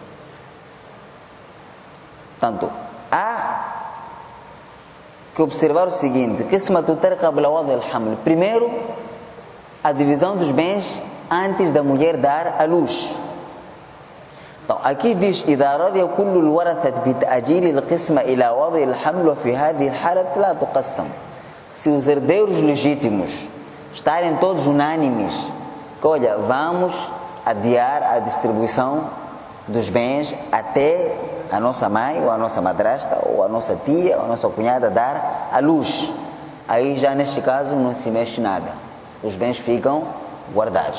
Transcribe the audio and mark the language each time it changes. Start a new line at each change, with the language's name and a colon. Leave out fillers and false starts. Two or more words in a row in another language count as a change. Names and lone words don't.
Portuguese: Portanto, há que observar o seguinte: primeiro, a divisão dos bens antes da mulher dar a luz. Então, aqui diz:
Arabic: إذا رضي كل الورثة بتأجيل القسمة إلى وضع الحمل وفي هذه الحالة لا تقسم.
Portuguese: Se os herdeiros legítimos estarem todos unânimes que, olha, vamos adiar a distribuição dos bens até a nossa mãe, ou a nossa madrasta, ou a nossa tia, ou a nossa cunhada dar a luz, aí já neste caso não se mexe nada, os bens ficam guardados.